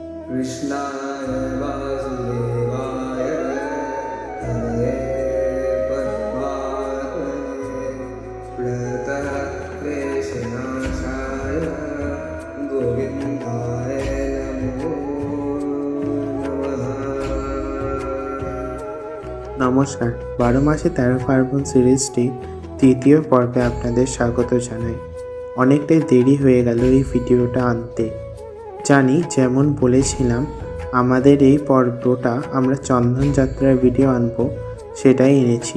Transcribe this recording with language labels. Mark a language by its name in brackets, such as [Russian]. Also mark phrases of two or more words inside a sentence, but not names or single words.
[Sanskrit] कृष्णाय वासुदेवाय हरे परमात्मने प्रणतक्लेशनाशाय गोविन्दाय नमो नमः। [Bangla] নমস্কার, 12 মাসে 13 পার্বণ সিরিজটি তৃতীয় পর্বে আপনাদের স্বাগত জানাই। অনেকটাই দেরি হয়ে গেল এই ভিডিওটা আনতে। জানি যেমন বলেছিলাম আমাদের এই পর্বটা আমরা চন্দন যাত্রার ভিডিও আনবো, সেটাই এনেছি।